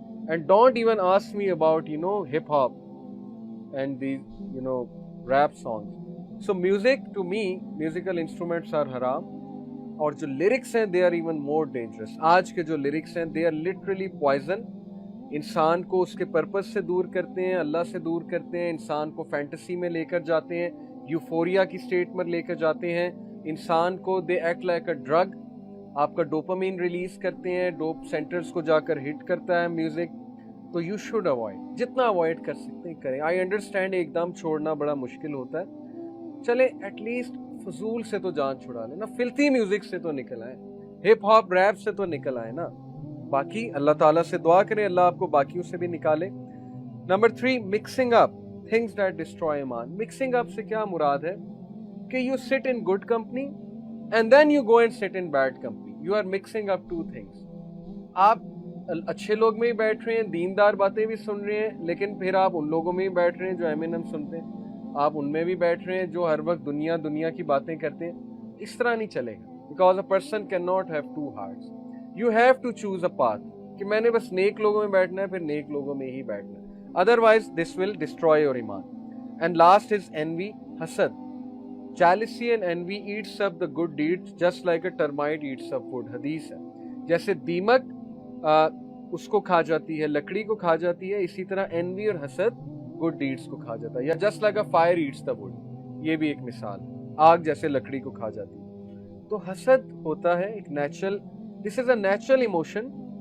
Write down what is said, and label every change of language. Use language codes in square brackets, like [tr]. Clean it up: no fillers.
[en] And don't even ask me about you know hip hop and these you know rap songs. So music, to me, musical instruments are haram. [hi] और जो lyrics हैं [en] they are even more dangerous. [hi] आज के जो lyrics हैं [en] they are literally poison. [hi] इंसान को उसके पर्पस से दूर करते हैं, अल्लाह से दूर करते हैं, इंसान को फैंटेसी में लेकर जाते हैं, यूफोरिया की स्टेट में लेकर जाते हैं. इंसान को [en] they act like a drug. [hi] आपका डोपामीन रिलीज करते हैं, डोप सेंटर्स को जाकर हिट करता है म्यूजिक. [en] तो you should avoid, [hi] जितना अवॉइड कर सकते हैं करें. आई अंडरस्टैंड एकदम छोड़ना बड़ा मुश्किल होता है. चले एटलीस्ट फजूल से तो जान छुड़ा लेना, फिल्थी म्यूजिक से तो निकल आए, हिप हॉप रैप से तो निकल आए ना. बाकी अल्लाह ताला से दुआ करें अल्लाह आपको बाकियों से भी निकाले. Number 3, [en] Mixing up things that destroy ईमान. Mixing up [hi] से क्या मुराद है कि [en] You sit in good company and then you go and sit in bad company. You are mixing up 2 things. [hi] आप अच्छे लोग में ही बैठ रहे हैं, दीनदार बातें भी सुन रहे हैं, लेकिन फिर आप उन लोगों में ही बैठ रहे हैं जो एमिनेम सुनते हैं. आप उनमें भी बैठ रहे हैं जो हर वक्त दुनिया की बातें करते हैं. इस तरह नहीं चलेगा. [en] Because a person can not have 2 hearts. You have to choose a path [hi] कि मैंने बस नेक लोगों में बैठना है, फिर नेक लोगों में ही बैठना है. [en] Otherwise this will destroy your ईमान. And last is envy, हसद. Jealousy and envy eats up the good deeds just like a termite eats up wood. [hi] हदीस है. जैसे दीमक उसको खा जाती है, लकड़ी को खा जाती है, इसी तरह एनवी और हसद गुड डीड्स को खा जाता है. [en] या just like a fire eats the wood, [hi] ये भी एक मिसाल है. आग जैसे लकड़ी को खा जाती है. तो हसद होता है एक natural, [en] This is a natural emotion.